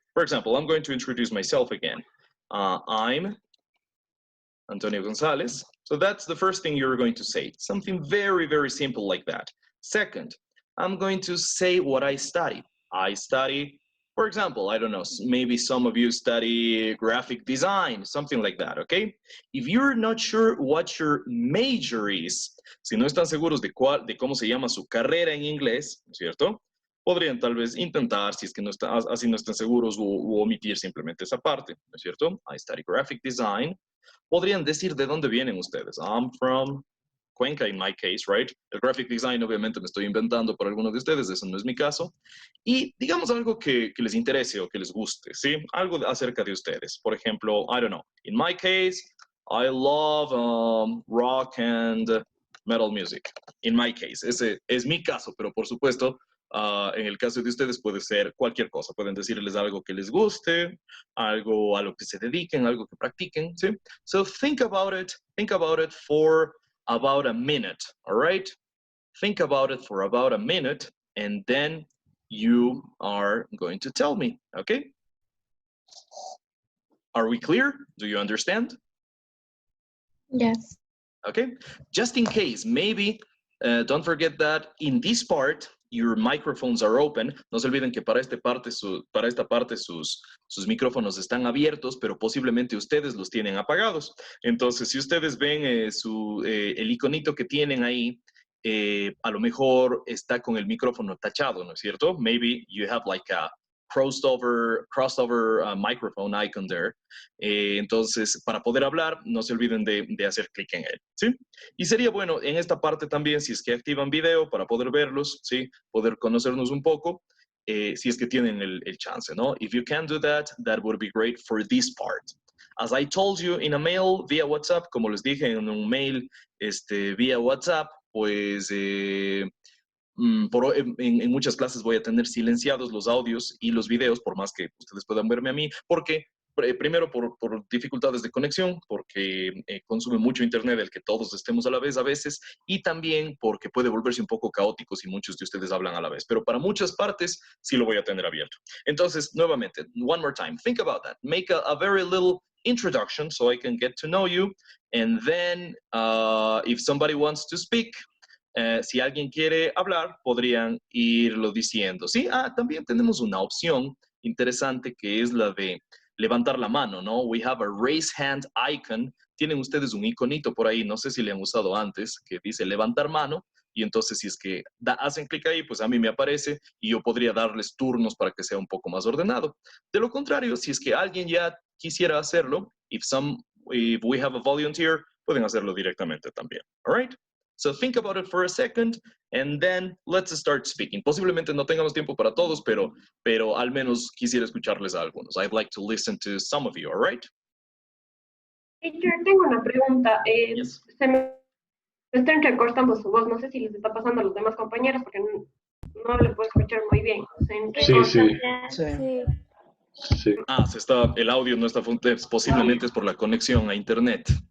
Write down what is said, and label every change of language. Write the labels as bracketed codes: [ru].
[en] For example, I'm going to introduce myself again. I'm Antonio Gonzalez. So that's the first thing you're going to say. Something very, very simple like that. Second, I'm going to say what I study. I study For example, I don't know, maybe some of you study graphic design, something like that, okay? If you're not sure what your major is, [es] si no están seguros de cómo se llama su carrera en inglés, ¿cierto? Podrían tal vez intentar, si es que no está, así no están seguros, o omitir simplemente esa parte, ¿no es cierto? [en] I study graphic design. [es] Podrían decir de dónde vienen ustedes. [en] I'm from Cuenca, in my case, right? [es] El graphic design, obviamente, me estoy inventando por algunos de ustedes, eso no es mi caso. Y digamos algo que les interese o que les guste, ¿sí? Algo acerca de ustedes. Por ejemplo, [en] I don't know. In my case, I love rock and metal music. In my case, [es] ese es mi caso, pero por supuesto, en el caso de ustedes puede ser cualquier cosa. Pueden decirles algo que les guste, algo a lo que se dediquen, algo que practiquen, ¿sí? [en] So think about it for about a minute, all right? Think about it for about a minute, and then you are going to tell me, okay? Are we clear? Do you understand? Yes. Okay, just in case, maybe, don't forget that in this part, your microphones are open. [es] No se olviden que para esta parte sus micrófonos están abiertos, pero posiblemente ustedes los tienen apagados. Entonces, si ustedes ven el iconito que tienen ahí, a lo mejor está con el micrófono tachado, ¿no es cierto? [en] Maybe you have like a crossover microphone icon there. [es] Entonces, para poder hablar, no se olviden de hacer clic en él, ¿sí? Y sería bueno en esta parte también, si es que activan video para poder verlos, ¿sí? Poder conocernos un poco, si es que tienen el chance, ¿no? [en] If you can do that, that would be great for this part. As I told you in a mail via WhatsApp, [es] como les dije en un mail vía WhatsApp, pues en muchas clases voy a tener silenciados los audios y los videos, por más que ustedes puedan verme a mí, porque primero por dificultades de conexión, porque consume mucho internet el que todos estemos a la vez a veces, y también porque puede volverse un poco caótico si muchos de ustedes hablan a la vez, pero para muchas partes sí lo voy a tener abierto. Entonces, nuevamente, [en] one more time, think about that. Make a very little introduction so I can get to know you, and then if somebody wants to speak, [es] si alguien quiere hablar, podrían irlo diciendo. Sí, también tenemos una opción interesante que es la de levantar la mano, ¿no? [en] We have a raise hand icon. [es] Tienen ustedes un iconito por ahí, no sé si le han usado antes, que dice levantar mano. Y entonces si es que hacen clic ahí, pues a mí me aparece y yo podría darles turnos para que sea un poco más ordenado. De lo contrario, si es que alguien ya quisiera hacerlo, [en] if we have a volunteer, [es] pueden hacerlo directamente también. [en] All right? So think about it for a second, and then let's start speaking. [es] Posiblemente no tengamos tiempo para todos, pero al menos quisiera escucharles a algunos. [en] I'd like to listen to some of you, all right? [es] Teacher, tengo una pregunta. [en] Yes. [es] Se me está entrecortando su voz. No sé si les está pasando a los demás compañeros porque no le puedo escuchar muy bien. Sí. El audio no está posiblemente es por la conexión a internet.